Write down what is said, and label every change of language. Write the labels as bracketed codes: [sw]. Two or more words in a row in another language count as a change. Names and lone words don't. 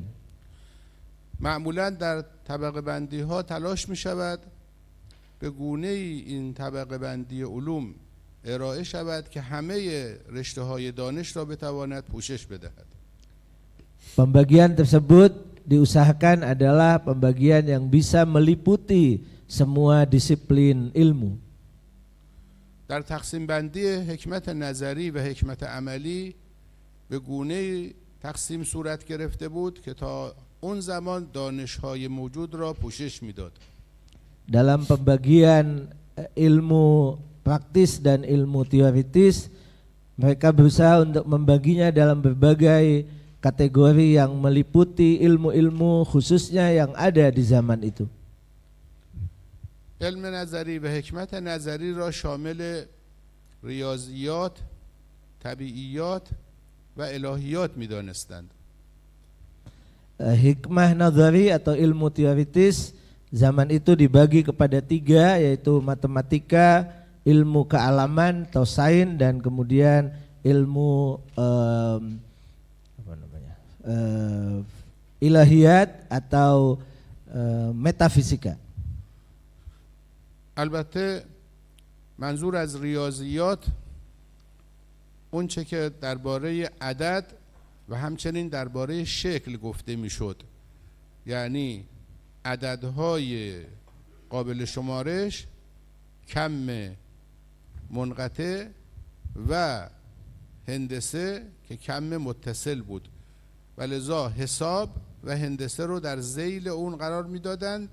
[fa] معمولاً در طبقه بندی ها تلاش می شود به گونه این طبقه بندی علوم ارائه شود که همه رشته های دانش را بتواند پوشش بدهد. [id] Pembagian tersebut diusahakan adalah pembagian yang bisa meliputi semua disiplin ilmu. [fa] در تقسیم بندی حکمت نظری و حکمت عملی به گونه تقسیم صورت گرفته بود که تا اون زمان دانش‌های موجود را پوشش می‌داد. [id] Dalam pembagian ilmu praktis dan ilmu teoritis, mereka berusaha untuk membaginya dalam berbagai kategori yang meliputi ilmu-ilmu khususnya yang ada di zaman itu. [fa] علم نظری و حکمت نظری را شامل ریاضیات، طبیعیات و الهیات می‌دانستند. [id] Hikmah nazari atau ilmu teoritis zaman itu dibagi kepada 3, yaitu matematika, ilmu kealaman atau sains, dan kemudian ilmu ilahiyat atau metafisika. [fa] البته منظور از ریاضیات اون چه که درباره عدد و همچنین درباره شکل گفته میشد، یعنی عددهای قابل شمارش، کم منقطع و هندسه که کم متصل بود و لذا حساب و هندسه رو در ذیل اون قرار میدادند.